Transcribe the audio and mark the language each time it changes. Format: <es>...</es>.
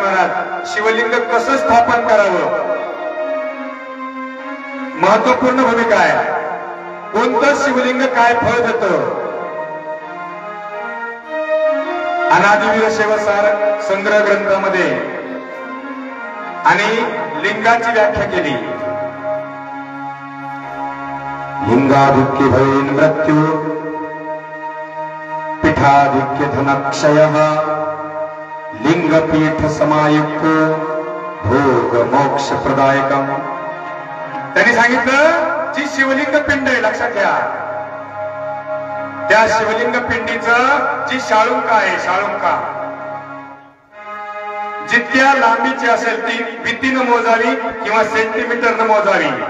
<mr>म्हणाल शिवलिंग कसं स्थापन करावं, महत्वपूर्ण भूमिका आहे. कोणतं शिवलिंग काय फळ देतं. अनादिवीर शिवसार संग्रह ग्रंथामध्ये आणि लिंगाची व्याख्या केली.</mr> <sa>लिंगाधिक्य भवेन मृत्यू, पीठाधिक्य धनक्षयः, लिंगपीठ समायुक्त भोग मोक्ष प्रदायकम.</sa> <mr>त्यांनी सांगितलं जी शिवलिंग पिंड आहे, लक्षात घ्या, त्या शिवलिंग पिंडीचं जी शाळुंका आहे, शाळुंका जितक्या लांबीची असेल ती भीतीनं मोजावी किंवा सेंटीमीटरनं मोजावी.</mr>